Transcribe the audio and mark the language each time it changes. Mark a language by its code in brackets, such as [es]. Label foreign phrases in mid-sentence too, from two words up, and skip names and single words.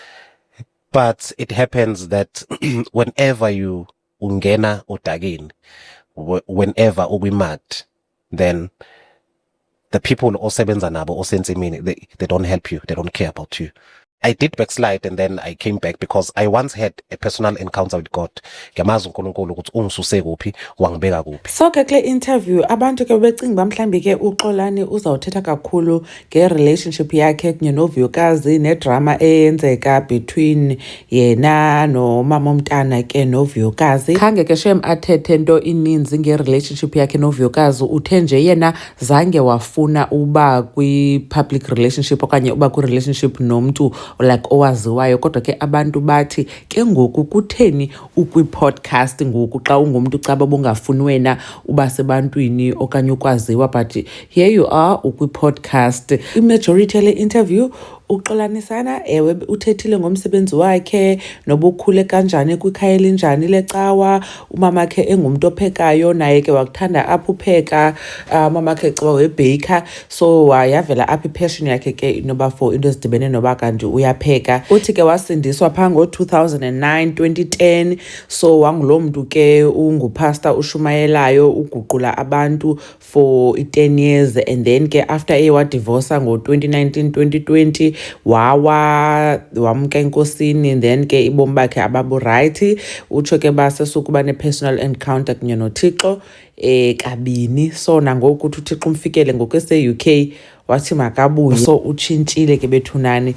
[en] But it happens that whenever you [zu] ungena odageni, [en] whenever ubimat, then the people [zu] osebenza nabo osensimini, [en] they don't help you, they don't care about you. I did backslide and then I came back because I once had a personal encounter with God. [zu] Ngiyamazi uNkulunkulu ukuthi ungisuse kuphi wangibeka kuphi. [xh] So ke kule interview abantu ke becinga mhlambi ke uXolani uzawuthetha kakhulu nge-relationship yakhe kunye noVuyokazi nedrama eyenzeka between yena nomama omntana ke noVuyokazi. Khange ke shem athethe nto ininzi nge-relationship yakhe noVuyokazi. Uthe nje yena zange wafuna uba kwi-public relationship okanye uba kwi-relationship nomntu like owaziwayo, kodwa ke abantu bathi ke ngoku kutheni ukwi-podcast ngoku xa ungumntu caba bungafuni wena uba sebantwini okanye ukwaziwa, [en] but here you are ukwi-podcast. [xh] I-majority yale interview uXolanisana ewe uthethile ngomsebenzi wakhe nobukhule kanjani kwikhaya elinjani lecawa, umama ke engumuntu ophekayo naye ke wakuthanda apha upheka, mama ke caba webaker, so wayavela apha ipassion yakhe ke noba for into ezidibene noba kanti uyapheka. Uthi ke wasindiswa phaa ngo-2009 2010, so wangulo mntu ke ungupastor ushumayelayo uguqula abantu [en] for 10 years, and then [xh] ke after wadivorsa ngo-2019 2020 wamka enkosini, then ke ibomi bakhe ababuright. Utsho ke basesukuba ne-personal encounter kunye noThixo kabini. So nangoku uthi uThixo umfikele ngokwese-UK wathi makabuye, so utshintshile ke bethunani.